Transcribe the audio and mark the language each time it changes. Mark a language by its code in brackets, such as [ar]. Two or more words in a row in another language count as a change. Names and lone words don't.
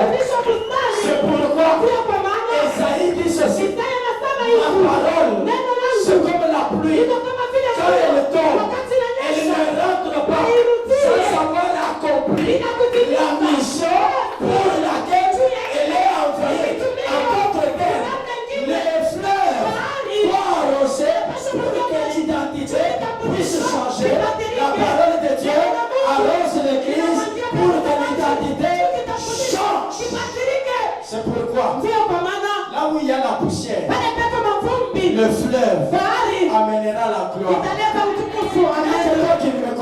[fr] C'est pourquoi Esaïe dit ceci: ma parole, c'est comme la pluie, quand elle tombe, elle ne rentre pas sans avoir accompli la mission pour laquelle elle est envoyée à votre terre. Les fleurs doivent arroser pour que l'identité puisse changer. La parole de Dieu arrose l'église pour que l'identité change. C'est pourquoi, [sw] Ndio kwa maana [fr] là où il y a la poussière, [sw] pale pepo mavumbi, [fr] le fleuve [sw] bahari [fr] amènera la gloire. [sw] italeta utukufu. [fr] Il y a Amen. quelqu'un qui